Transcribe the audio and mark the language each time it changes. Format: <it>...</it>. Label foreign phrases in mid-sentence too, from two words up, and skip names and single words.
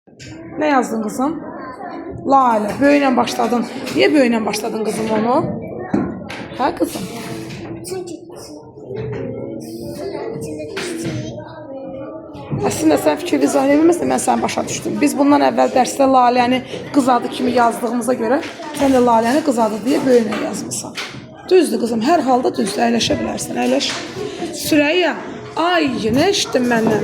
<tr>Ne yazdın kızım? Lale. Böylə başladın. Niye böylə başladın kızım onu? Ha kızım?</tr> <az>Əslində sən fikir izah edilməsən, mən sən başa düşdüm. Biz bundan əvvəl dərsdə laləni qız adı kimi yazdığımıza görə sən də laləni qız adı deyə böyünə yazmışsan. Düzdür qızım, hər halda düzdür, əyləşə bilərsən, əyləş. Sürəyya, ay, nə eşitdin məndən?</az>